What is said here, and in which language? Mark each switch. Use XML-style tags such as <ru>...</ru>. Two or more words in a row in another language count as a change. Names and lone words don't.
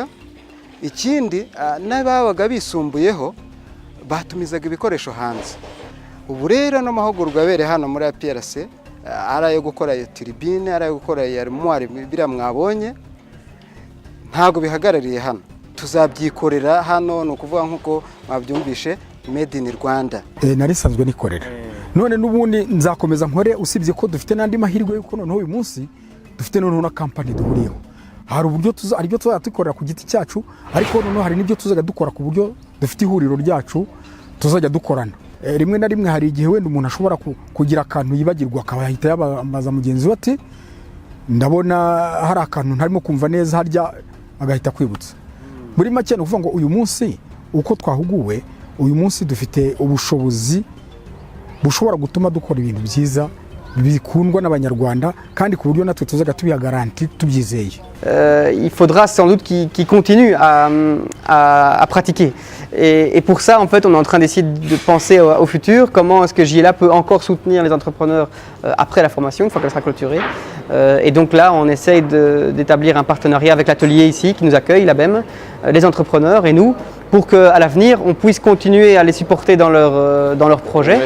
<rw>Ikindi n'ababaga bisumbuyeho batumizaga ibikoresho hanze. Ubu rero n'amahugurwa abereye hano muri APRC ari ayo gukora iyo turbine, ari ayo gukora iyo armoire biriya mwabonye, ntabwo bihagarariye hano, tuzabyikorera hano. Ni ukuvuga nk'uko mwabyumvishe</rw> <en>made in Rwanda.</en> <rw>Narisanzwe nikorera, none n'ubundi nzakomeza nkore, usibye ko dufite n'andi mahirwe yuko noneho uyu munsi dufite noneho na company duhuriyeho. Hari uburyo aribyo tuzadukorera ku giti cyacu, ariko noneho hari n'ibyo tuzajya dukora ku buryo dufite ihuriro ryacu tuzajya dukorana. Rimwe na rimwe hari igihe wenda umuntu ashobora kugira akantu yibagirwa akahita yabaza mugenzi we ati ndabona hari akantu ntarimo kumva neza harya, agahita kwibutsa. Muri make ni ukuvuga ngo uyu munsi uko twahuguwe, uyu munsi dufite ubushobozi bushobora gutuma dukora ibintu byiza bikundwa n'abanyarwanda kandi ku buryo natwe tuzaga tubigaranti tubyizeye.</rw> <fr>Il faudra sans doute qu'ils continuent à pratiquer. Et pour ça, en fait, on est en train d'essayer de penser au futur. Comment est-ce que JLA peut encore soutenir les entrepreneurs après la formation, une fois qu'elle sera clôturée. Et donc là, on essaye d'établir un partenariat avec l'atelier ici qui nous accueille, l'ABEM, les entrepreneurs et nous, pour qu'à l'avenir, on puisse continuer à les supporter dans leur projet.</fr>